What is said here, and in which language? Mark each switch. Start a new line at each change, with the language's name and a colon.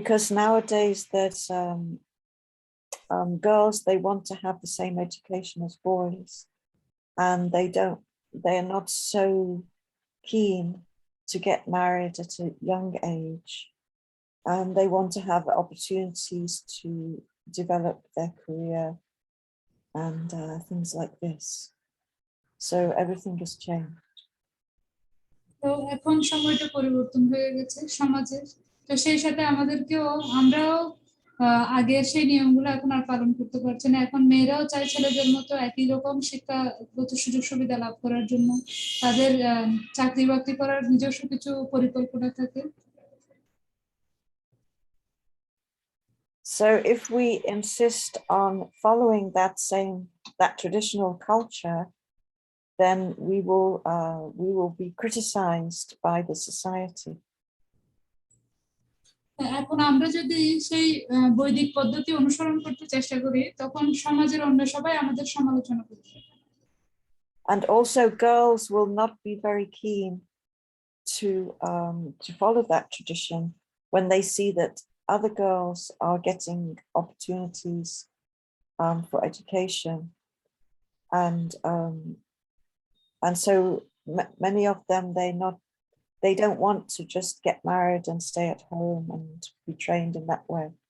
English: nowadays there's girls, they want to have the same education as boys, and they are not so keen to get married at a young age, and they want to have opportunities to develop their career and things like this. So everything has changed.
Bangla: তো এখন সময়টা পরিবর্তন হয়ে গেছে সমাজের, তো সেই সাথে আমরাও আগের সেই নিয়মগুলো এখন আর পালন করতে পারছে না। এখন মেয়েরাও চায় ছেলেদের মতো একই রকম শিক্ষাগত সুযোগ সুবিধা লাভ করার জন্য, তাদের চাকরি বাকরি করার নিজস্ব কিছু পরিকল্পনা থাকে।
English: So if we insist on following that traditional culture, then we will be criticized by the society.
Bangla: এখন আমরা যদি সেই বৈদিক পদ্ধতি অনুসরণ করতে চেষ্টা করি, তখন সমাজের অন্য সবাই আমাদের সমালোচনা করবে।
English: And also girls will not be very keen to follow that tradition when they see that other girls are getting opportunities for education, and so many of them they don't want to just get married and stay at home and be trained in that way.